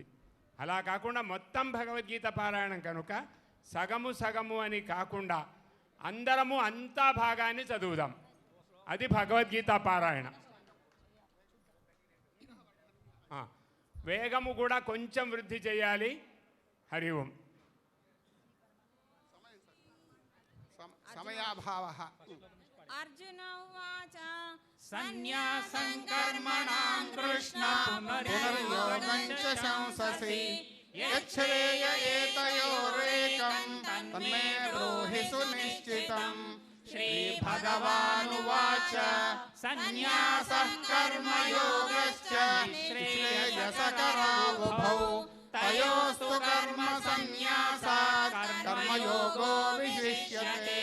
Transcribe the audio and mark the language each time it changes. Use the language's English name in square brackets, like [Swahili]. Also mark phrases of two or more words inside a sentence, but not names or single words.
[Telugu] అలా కాకుండా మొత్తం భగవద్గీత పారాయణం కనుక సగము సగము అని కాకుండా అందరము అంతా భాగాన్ని చదువుదాం. అది భగవద్గీత పారాయణ. వేగము కూడా కొంచెం వృద్ధి చేయాలి. హరి ఓం. సమయాభావः. [Sanskrit] अर्जुन उवाच సన్యాసం కర్మణాం కృష్ణ పునర్యోగం చ సంససి यच्छ्रेय एतयोरेकं तन्मे ब्रूहि सुनिश्चितम्। श्रीभगवानुवाच सन्न्यासः कर्मयोगश्च श्रेयसकरावुभौ तयोस्तु कर्म सन्न्यासात् कर्मयोगो विशिष्यते।